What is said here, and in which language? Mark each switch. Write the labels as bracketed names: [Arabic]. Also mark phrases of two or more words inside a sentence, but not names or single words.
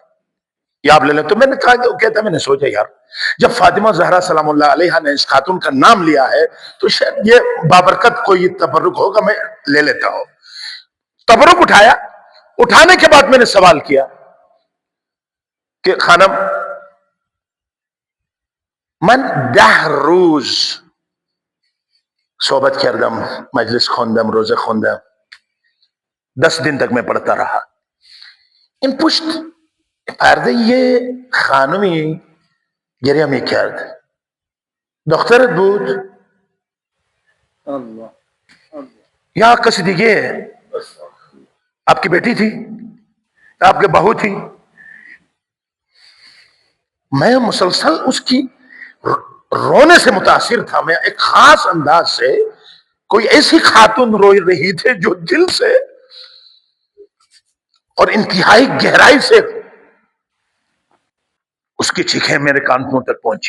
[Urdu] یہ آپ لے لیں. تو میں نے کہا کہ کہتا, میں نے سوچا یار جب فاطمہ زہرا [Arabic] سلام اللہ علیہا [Urdu] نے اس خاتون کا نام لیا ہے تو شاید یہ بابرکت کوئی تبرک ہوگا, میں لے لیتا ہوں. تبرک اٹھایا. اٹھانے کے بعد میں نے سوال کیا کہ [Persian] خانم من 10 روز صحبت کردم, مجلس خوندم, روزه خوندم, [Urdu] 10 دن تک میں پڑھتا رہا. [Persian] این پشت پرده یه خانمی گریه میکرد. دخترت بود یا کسی دیگه؟ [Urdu] آپ کی بیٹی تھی, آپ کے بہو تھی؟ میں مسلسل اس کی رونے سے متاثر تھا. میں ایک خاص انداز سے, کوئی ایسی خاتون رو رہی تھی جو دل سے اور انتہائی گہرائی سے اس کی چیخیں میرے کانوں تک پہنچی.